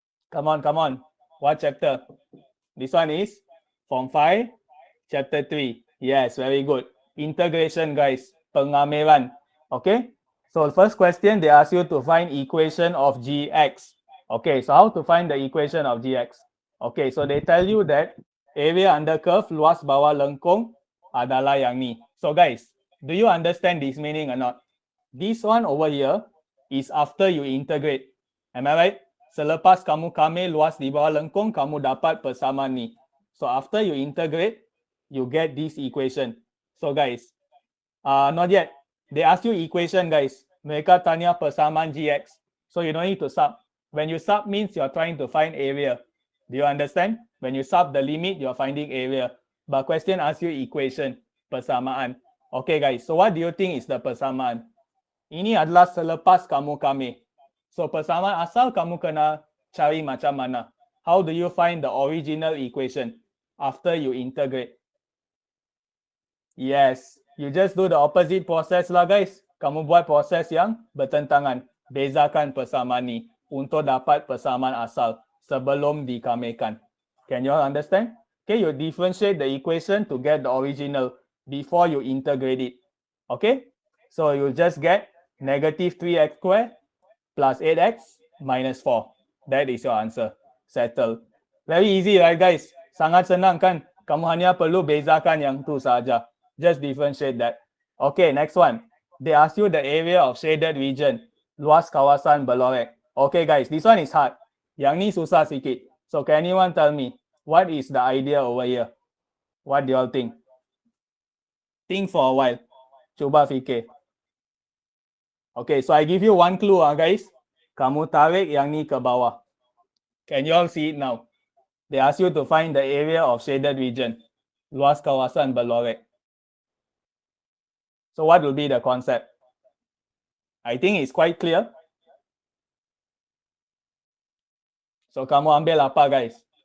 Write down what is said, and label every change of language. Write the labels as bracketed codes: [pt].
[en] Come on, come on. What chapter? This one is Form 5, Chapter 3. Yes, very good. Integration, guys. Pengamilan. Okay. So first question, they ask you to find equation of gx. Okay, so how to find the equation of gx? Okay, so they tell you that area under curve, [ms] luas bawah lengkung adalah yang ni. [en] So guys, do you understand this meaning or not? This one over here is after you integrate. Am I right? [ms] Selepas kamu kamil luas di bawah lengkung, kamu dapat persamaan ni. [en] So after you integrate, you get this equation. So guys, Not yet. They ask you equation, guys. [ms] Mereka tanya persamaan GX. [en] So you don't need to sub. When you sub means you're trying to find area. Do you understand? When you sub the limit, you're finding area. But question asks you equation, persamaan. Okay, guys. So what do you think is the persamaan? [ms] Ini adalah selepas kamu kami. So persamaan asal kamu kena cari macam mana. [en] How do you find the original equation after you integrate? Yes, you just do the opposite process lah guys. [ms] Kamu buat proses yang bertentangan. Bezakan persamaan ni untuk dapat persamaan asal sebelum dikamikan. [en] Can you all understand? Okay, you differentiate the equation to get the original before you integrate it. Okay, so you just get negative 3x squared plus 8x minus 4. That is your answer. Settle. Very easy, right guys? [ms] Sangat senang kan? Kamu hanya perlu bezakan yang tu saja. [en] Just differentiate that. Okay, next one. They ask you the area of shaded region. [ms] Luas kawasan berlorek. [en] Okay guys, this one is hard. [ms] Yang ni susah sikit. [en] So can anyone tell me, what is the idea over here? What do you all think? Think for a while. [ms] Cuba fikir. [en] Okay, so I give you one clue guys. [ms] Kamu tarik yang ni ke bawah. [en] Can you all see it now? They ask you to find the area of shaded region. [ms] Luas kawasan berlorek. [en] So what will be the concept? I think it's quite clear. [ms] So kamu ambil apa guys?